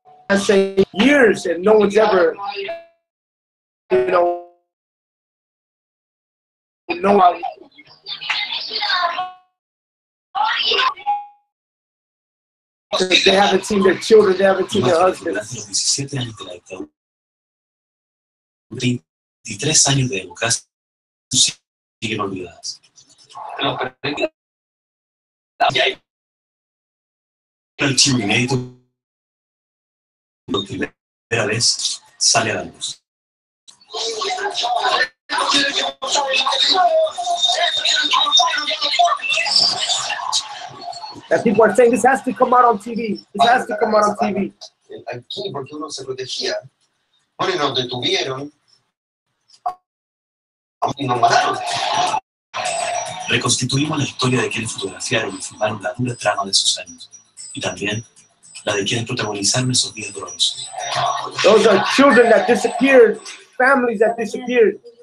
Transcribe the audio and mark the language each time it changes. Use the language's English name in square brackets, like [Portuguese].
[English] I say years and no one's ever, you know how they haven't seen their children, they haven't seen their husbands. [Spanish] 17 años de la dictadura, 23 años de democracia siguen olvidadas. El chivo inédito por primera vez sale a la luz. [English] That people are saying this has to come out on TV. This has to come out on TV. [Spanish] Aquí, porque uno se protegía. Bueno, y nos detuvieron y nos mataron. Reconstituimos la historia de quienes fotografiaron y filmaron la dura trama de esos años, y también la de quienes protagonizaron esos días dolorosos. [English] Those are children that disappeared, families that disappeared.